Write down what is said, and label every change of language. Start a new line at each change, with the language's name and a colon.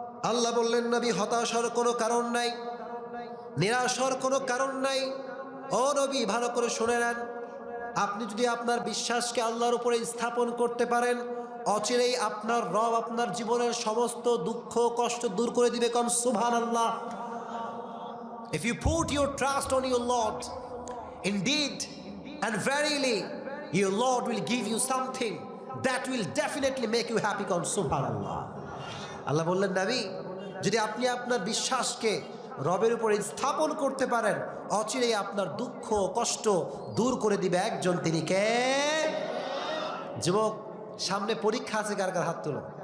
Bangla: আল্লাহ বললেন নবী হতাশার কোনো কারণ নাই, নিরাশার কোনো কারণ নাই। ও নবী ভালো করে শুনে নেন, আপনি যদি আপনার বিশ্বাসকে আল্লাহর উপরে স্থাপন করতে পারেন, অচিরেই আপনার রব আপনার জীবনের সমস্ত দুঃখ কষ্ট দূর করে দিবে। কোন সুবহানাল্লাহ।
English: If you put your trust on your Lord, indeed and verily your Lord will give you something that will definitely make you happy.
Bangla: কোন সুবহানাল্লাহ। আল্লাহ বললেন নবী যদি আপনি আপনার বিশ্বাসকে রবের উপরে স্থাপন করতে পারেন, অচিরেই আপনার দুঃখ কষ্ট দূর করে দিবে একজন, তিনি কে? যুবক, সামনে পরীক্ষা আছে, কার কার হাত তুলো।